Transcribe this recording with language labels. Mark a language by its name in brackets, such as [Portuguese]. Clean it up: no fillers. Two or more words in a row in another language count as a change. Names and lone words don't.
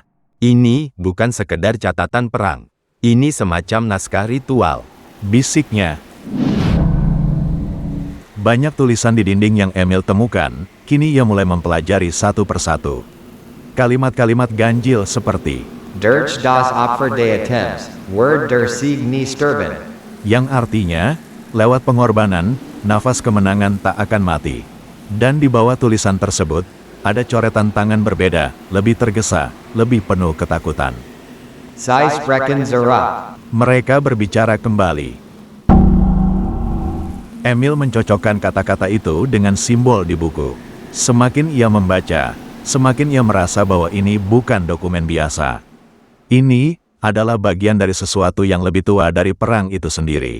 [Indonesian] Ini bukan sekedar catatan perang. Ini semacam naskah ritual, bisiknya. Banyak tulisan di dinding yang Emil temukan, kini ia mulai mempelajari satu persatu. Kalimat-kalimat ganjil seperti [German] Durch das Opfer des Attempts, Word der Sieg nie sterben. [Indonesian] yang artinya, lewat pengorbanan, nafas kemenangan tak akan mati. Dan di bawah tulisan tersebut, ada coretan tangan berbeda, lebih tergesa, lebih penuh ketakutan. [German] Sie sprechen zurück. [Indonesian] Mereka berbicara kembali. Emil mencocokkan kata-kata itu dengan simbol di buku. Semakin ia membaca, semakin ia merasa bahwa ini bukan dokumen biasa. Ini adalah bagian dari sesuatu yang lebih tua dari perang itu sendiri.